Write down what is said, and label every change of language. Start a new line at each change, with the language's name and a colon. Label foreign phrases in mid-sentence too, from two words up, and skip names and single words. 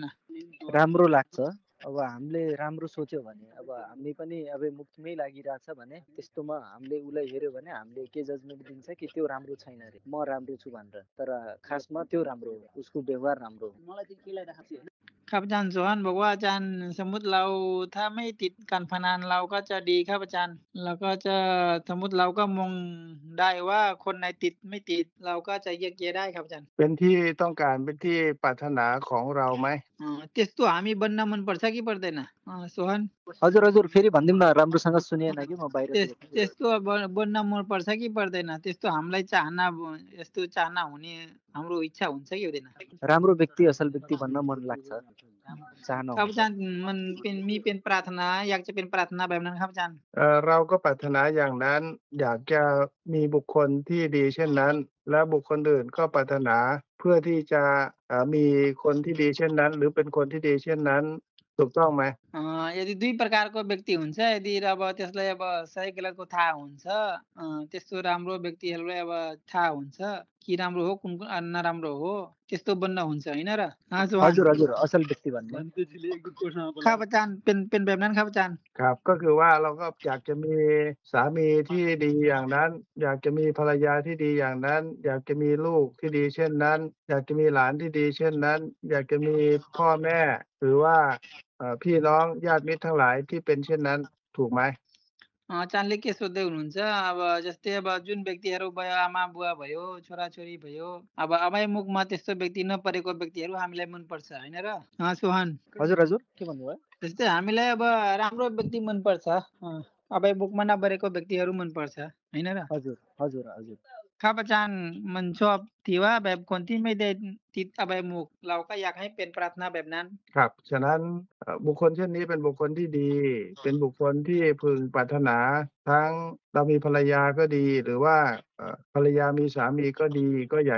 Nepali: राम्रो लाग्छ। अब हामीले राम्रो सोच्यो भने, अब हामी पनि अभयमुखमै लागिरहेछ भने त्यस्तोमा हामीले उसलाई हेऱ्यो भने हामीले के जजमेन्ट दिन्छ कि त्यो राम्रो छैन रे, म राम्रो छु भनेर। तर खासमा त्यो राम्रो हो, उसको व्यवहार राम्रो हो।
Thai: ครับอาจารย์สุวรรณบอกว่าอาจารย์สมมุติเราถ้าไม่ติดการพนันเราก็จะดีครับอาจารย์เราก็จะสมมุติเราก็มองได้ว่าคนไหนติดไม่ติดเราก็จะแยกแยะได้ครับอาจารย์ เป็นที่ต้องการเป็นที่ปรารถนาของเราไหม
Nepali: त्यस्तो हामी बन्न मन पर्छ कि पर्दैन सोहन हजुर हजुर फेरि भनिदिउँ न राम्रोसँग सुनिएन कि म बाहिर त्यस्तो बन्न मन पर्छ कि पर्दैन त्यस्तो हामीलाई चाहना यस्तो चाहना हुने हाम्रो इच्छा हुन्छ कि हुँदैन राम्रो व्यक्ति असल व्यक्ति भन्न मन लाग्छ चाहना
Thai: ครับอาจารย์มันเป็นมีเป็นปรารถนาอยากจะเป็นปรารถนาแบบนั้นครับอาจารย์ เราก็ปรารถนาอย่างนั้นอยากจะมีบุคคลที่ดีเช่นนั้น และบุคคลอื่นก็ปรารถนาเพื่อที่จะมีคนที่ดีเช่นนั้น หรือเป็นคนที่ดีเช่นนั้นถูกต้องไหม
Nepali: यदि दुई प्रकारको व्यक्ति हुन्छ यदि अब त्यसलाई अब सही गलतको थाहा हुन्छ त्यस्तो राम्रो व्यक्तिहरूलाई अब थाहा हुन्छ कि राम्रो हो कुन नराम्रो हो त्यस्तो बन्न हुन्छ होइन र सोहन हजुर हजुर असल व्यक्ति भन्ने
Thai: ครับอาจารย์เป็นแบบนั้นครับอาจารย์ ครับก็คือว่าเราก็อยากจะมีสามีที่ดีอย่างนั้น อยากจะมีภรรยาที่ดีอย่างนั้น อยากจะมีลูกที่ดีเช่นนั้น อยากจะมีหลานที่ดีเช่นนั้น อยากจะมีพ่อแม่หรือว่าพี่น้องญาติมิตรทั้งหลายที่เป็นเช่นนั้นถูกไหม
Nepali: अचानले के सोध्दै हुनुहुन्छ अब जस्तै अब जुन व्यक्तिहरू भयो आमा बुवा भयो छोराछोरी भयो अब अभयमुखमा त्यस्तो व्यक्ति नपरेको व्यक्तिहरू हामीलाई मनपर्छ होइन र सोहन हजुर हजुर के भन्नुभयो जस्तै हामीलाई अब राम्रो व्यक्ति मनपर्छ अभयमुखमा नपरेको व्यक्तिहरू मनपर्छ होइन र हजुर हजुर हजुर
Thai: ครับอาจารย์มันชอบที่ว่าแบบคนที่ไม่ได้ติดอบายมุขเราก็อยากให้เป็นปรารถนาแบบนั้น ครับฉะนั้นบุคคลเช่นนี้เป็นบุคคลที่ดี เป็นบุคคลที่พึงปรารถนาทั้งเรามีภรรยาก็ดี หรือว่าภรรยามีสามีก็ดี ก็อยาก